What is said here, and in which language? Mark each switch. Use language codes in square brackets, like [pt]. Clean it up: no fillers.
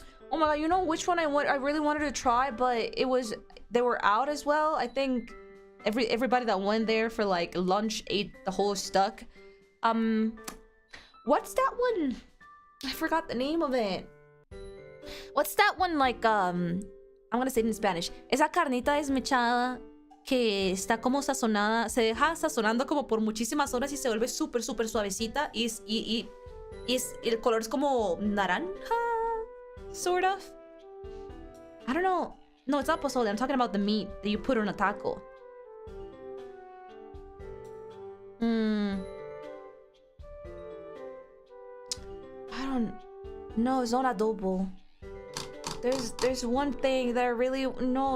[en] Oh my god, you know which one I really wanted to try, but they were out as well. I think everybody that went there for like lunch ate the whole stuck. What's that one? I forgot the name of it. What's that one like I'm gonna say it in Spanish. [es] Esa carnita desmechada que está como sazonada, se deja sazonando como por muchísimas horas y se vuelve súper suavecita y el color es como naranja, [en] sort of. I don't know. No, it's not pozole. I'm talking about the meat that you put on a taco. Hmm. I don't know. It's not adobo. There's one thing that I really no.